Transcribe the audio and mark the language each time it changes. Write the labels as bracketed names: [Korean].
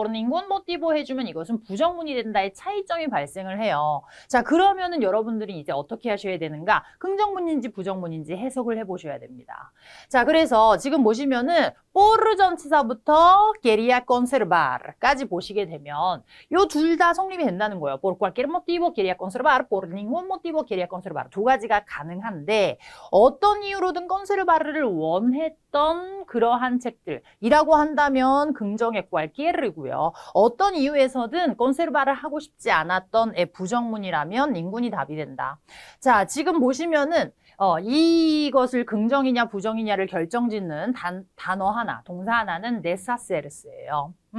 [Spanish] por ningún motivo [Korean] 해주면 이것은 부정문이 된다의 차이점이 발생을 해요. 자, 그러면은 여러분들이 이제 어떻게 하셔야 되는가? 긍정문인지 부정문인지 해석을 해보셔야 됩니다. 자, 그래서 지금 보시면은 por 전치사부터 quería conservar까지 보시게 되면 요 둘 다 성립이 된다는 거예요. [Spanish] por cualquier motivo quería conservar, por ningún motivo quería conservar. [Korean] 두 가지가 가능한데 어떤 이유로든 conservar를 원했던 그러한 책들이라고 한다면 긍정의 cualquier이고요. 그렇죠. 어떤 이유에서든 conservar를 하고 싶지 않았던 부정문이라면 ningun이 답이 된다. 자, 지금 보시면은 이것을 긍정이냐 부정이냐를 결정짓는 단어 하나, 동사 하나는 necessary예요.